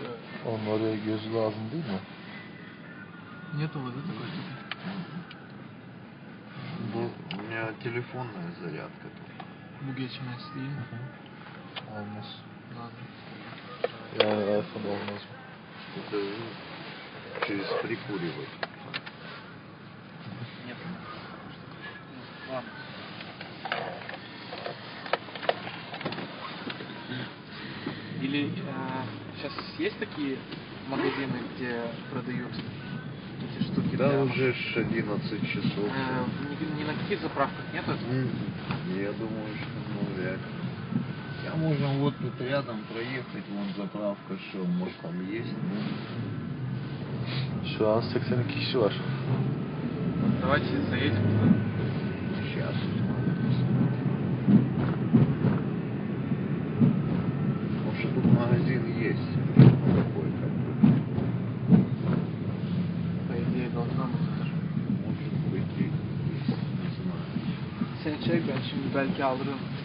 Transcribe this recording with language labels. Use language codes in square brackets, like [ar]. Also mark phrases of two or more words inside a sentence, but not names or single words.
[tr] Onun oraya gözü lazım değil mi? [ru] Нету воды такой штуки? У меня телефонная зарядка тут. [tr] Bu geçmez değil mi? Olmaz. [ru] Ладно. [tr] Yani iPhone olmaz mı? [ru] Это через прикуривать. Нет. Ладно. Или сейчас есть такие магазины, где продают эти штуки? Да, для уже машин? 11 часов. Ни на каких заправках нету? Я думаю, что вряд ли. А можем вот тут рядом проехать, вон заправка, что, может там есть, ну? [tr] Şu an 82 kişi var. [ru] Давайте заедем туда. Сейчас. Может, тут магазин есть, такой как бы. По идее, должна быть тоже. Может быть и есть, не знаю. [tr] Sen çek, ben şimdi belki alırım.